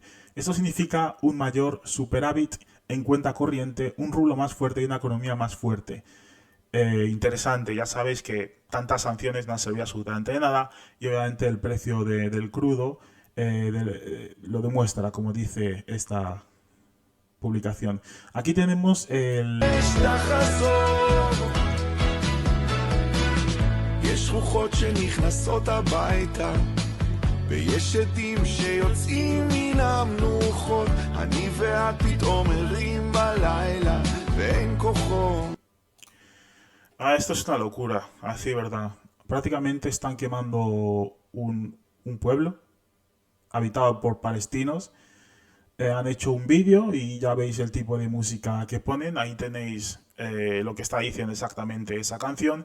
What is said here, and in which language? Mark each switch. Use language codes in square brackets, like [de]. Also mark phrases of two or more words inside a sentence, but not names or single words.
[es] Esto significa un mayor superávit en cuenta corriente, un rublo más fuerte y una economía más fuerte. Interesante, ya sabéis que tantas sanciones no han servido absolutamente de nada y obviamente el precio del crudo lo demuestra, como dice esta publicación. Aquí tenemos el... [he] יש רוחות שנכנסות הביתה ויש עדים שיוצאים מן המנוחות אני ואת פתאום ערים בלילה ואין כוחות. [es] Esto es una locura, así verdad. Prácticamente están quemando un pueblo habitado por palestinos. Han hecho un vídeo y ya veis el tipo de música que ponen. Ahí tenéis lo que está diciendo exactamente esa canción.